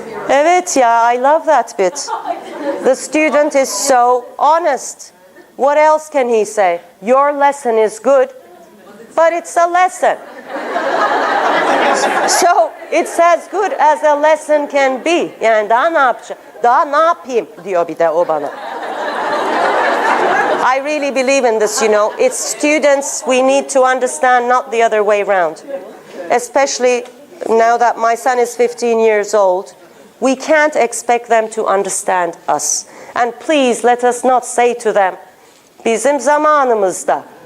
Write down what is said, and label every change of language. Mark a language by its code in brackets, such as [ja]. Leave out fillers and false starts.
[tr] Evet ya, [en] I love that bit. The student is so honest. What else can he say? Your lesson is good, but it's a lesson. So it's as good as a lesson can be. [tr] Yani daha ne yapacağım? Daha ne yapayım diyor bir de o bana. [en] I really believe in this, It's students we need to understand, not the other way around. Especially now that my son is 15 years old, we can't expect them to understand us. And please let us not say to them, [tr] bizim zamanımızda.